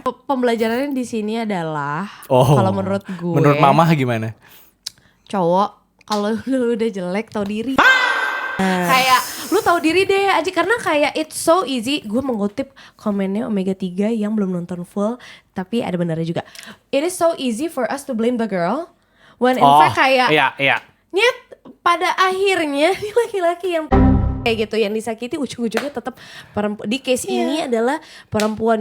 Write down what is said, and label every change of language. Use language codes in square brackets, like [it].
[id] Pembelajarannya di sini adalah Oh. kalau menurut gue Menurut mama gimana? cowok kalau lu udah jelek tau diri. Kayak lu tahu diri deh aja karena kayak [en] it's so easy. [id] Gue mengutip komennya Omega 3 yang belum nonton full tapi ada benarnya juga. [en] It is so easy for us to blame the girl when in fact [id] kayak iya. nyet pada akhirnya ini laki-laki yang kayak gitu yang disakiti ujung-ujungnya tetap perempuan. Di case ini adalah perempuan.